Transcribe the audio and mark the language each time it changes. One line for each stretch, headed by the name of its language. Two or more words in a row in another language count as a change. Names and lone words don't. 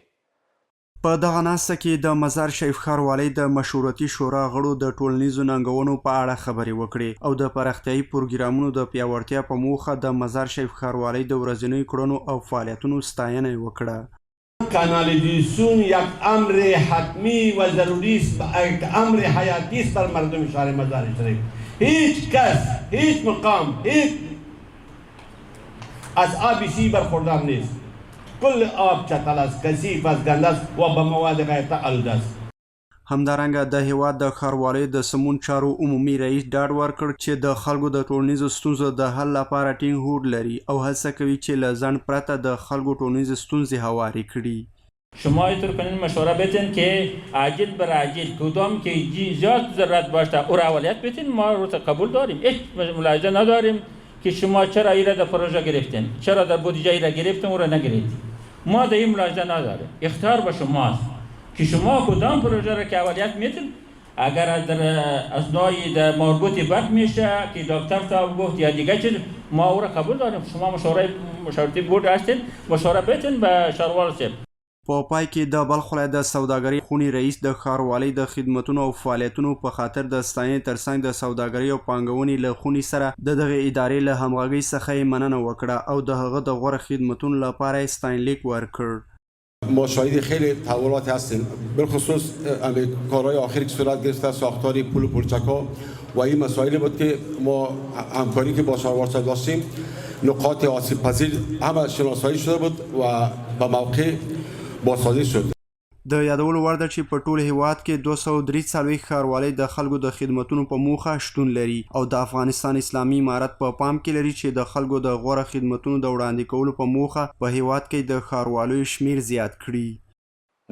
Pashto: په دغه ناسته کې د مزار شریف ښاروالۍ د مشورتي شورا غړو د ټولنیزو ننګونو په اړه خبرې وکړې او د پراختیایي پروګرامونو د پیاوړتیا په موخه د مزار شریف ښاروالۍ د ورځنیو کړنو او فعالیتونو ستاینه یې وکړه.
Persian: کانالیزاسیون یک امر حتمی و ضروری است، یک امر حیاتی است بر مردم شهر مزار شریف. هیچ کس، هیچ مقام، هیچ از آب سی برخوردار نیست. کل آب چتل است، کثیف است، گنده است و به مواد غیرته آلوده است.
Pashto: همدارنګه د هیواد د ښاروالۍ د سمون چارو عمومي رئیس ډاډ ورکړ چې د خلکو د ټولنیزو ستونزو د حل لپاره ټینګ هوډ لري او هڅه کوي چې له ځنډ پرته د خلکو ټولنیزې ستونزې هوارې کړي.
Persian: شما اینطور کنین مشوره بدین که عاجل بر عاجل کدام که زیاد ضرورت باشه او را اولویت بدین. ما رو قبول داریم، هیچ ملاحظه نداریم که شما چرا ایره در پروژه گرفتین، چرا در بودجه ایره گرفتین او را نگرفتین. ما در این ملاحظه نداریم. اختیار به شماست که شما کدام پروژه را که اولویت میدین. اگر در اسنای در مربوطی بد میشه که دکتر صاحب گفت یا دیگه چیز ما او را قبول داریم. شما مشورتی بورد هستین، مشوره بدین به شهروال صاحب.
Pashto: په پای کې د بلخ ولایت د سوداګرۍ خونې رئیس د ښاروالۍ د خدمتونو او فعالیتونو په خاطر د ستاینې ترڅنګ د سوداګرۍ او پانګونې له خونې سره د دغې ادارې له همغږۍ څخه یې مننه وکړه او د هغه د غوره خدمتونو لپاره یې ستاینلیک ورکړ.
Persian: ما شاهد خیلی تحولاتی هستیم، بالخصوص کارهای آخری که صورت گرفته، ساختار پل و پلچک‌ها و این مسائلی بود که ما همکاری که با شهروارچه داشتیم نقاط آسیب پذیر همه شناسایی شده بود و به موقع بازسازی شد.
Pashto: د یادولو وړ ده چې په ټول هیواد کې 243 ښاروالۍ د خلکو د خدمتونو په موخه شتون لري او د افغانستان اسلامي امارت په پام کې لري چې د خلکو د غوره خدمتونو د وړاندې کولو په موخه په هیواد کې د ښاروالۍ شمیر زیات کړي.